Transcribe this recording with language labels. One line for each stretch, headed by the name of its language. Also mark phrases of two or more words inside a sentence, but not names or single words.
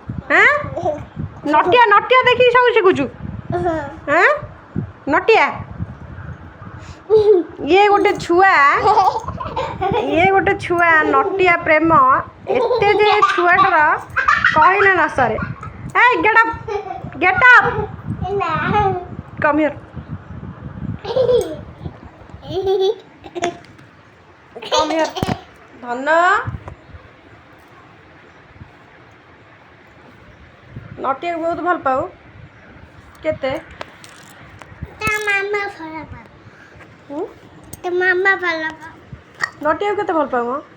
Odia: ନଟିଆ ନଟିଆ ଦେଖିକି ସବୁ ଶିଖୁଛୁ? ନଟିଆ? ଇଏ ଗୋଟେ ଛୁଆ ନଟିଆ ପ୍ରେମ ଏତେ ଯେ ଛୁଆଟାର କହିଲେ ନ ସରେ।
English: Hey, get up! Get up! Come here. Come here.
Odia: ଧନ ନଟିଆକୁ ବହୁତ ଭଲ ପାଉ? କେତେ? ନଟିଆକୁ କେତେ ଭଲ ପାଉ?